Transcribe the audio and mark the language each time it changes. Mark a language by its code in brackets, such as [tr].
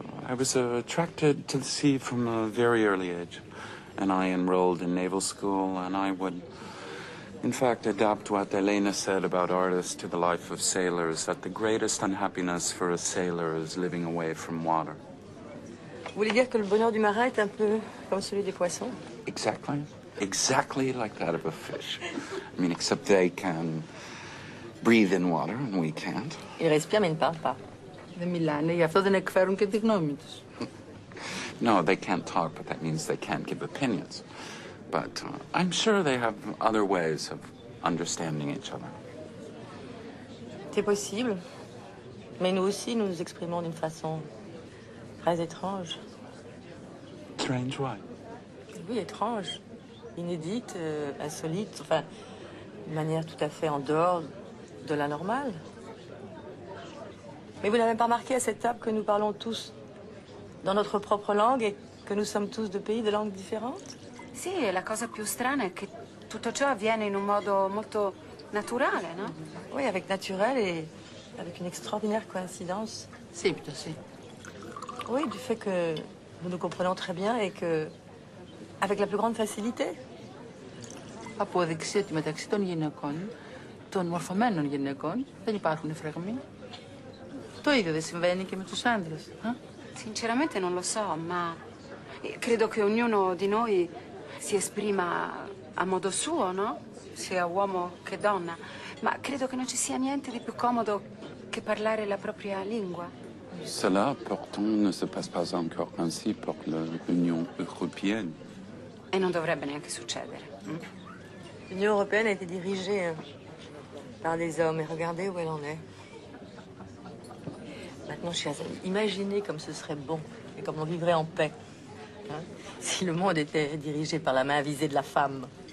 [en] I was attracted to the sea from a very early age. And I enrolled in naval school, and I would, in fact, adapt what Elena said about artists to the life of sailors, that the greatest unhappiness for a sailor is living away from water. [fr] Vous voulez dire que le bonheur du marin est un peu comme celui des poissons? [en] Exactly. Exactly like that of a fish. I mean, except they can breathe in water and we can't. [fr] Ils respirent mais ils ne parlent pas. [el] Δεν μιλάνε, γι' αυτό δεν εκφέρουν και τη γνώμη τους. [en] No, they can't talk, but that means they can't give opinions. But I'm sure they have other ways of understanding each other. [fr] C'est possible. Mais nous aussi, nous nous exprimons d'une façon très étrange. [en] Strange why? [fr] Oui, étrange. Inédite, insolite, enfin, d'une manière tout à fait en dehors de la normale. Mais vous n'avez pas remarqué à cette table que nous parlons tous dans notre propre langue et que nous sommes tous de pays de langues différentes? [it] Sì, e la cosa più strana è che tutto ciò avviene in un modo molto naturale, no? [fr] Oui, avec naturel et avec une extraordinaire coïncidence. [el] Σύμπτωση. [fr] Oui, du fait que nous nous comprenons très bien et que, avec la plus grande facilité. [el] Απόδειξη ότι μεταξύ των γυναικών, των μορφωμένων γυναικών, δεν υπάρχουν φραγμοί. Το ίδιο δεν συμβαίνει και με τους άντρες. [it] Sinceramente non lo so, ma credo che ognuno di noi si esprima a modo suo, no? Sia uomo che donna. Ma credo che non ci sia niente di più comodo che parlare la propria lingua. [fr] Cela, pourtant, ne se passe pas encore ainsi pour l'Union européenne. [it] E non dovrebbe neanche succedere. [fr] L'Union européenne a été dirigée par des hommes et regardez où elle en est. Maintenant, chers amis, imaginez comme ce serait bon et comme on vivrait en paix si le monde était dirigé par la main avisée de la femme.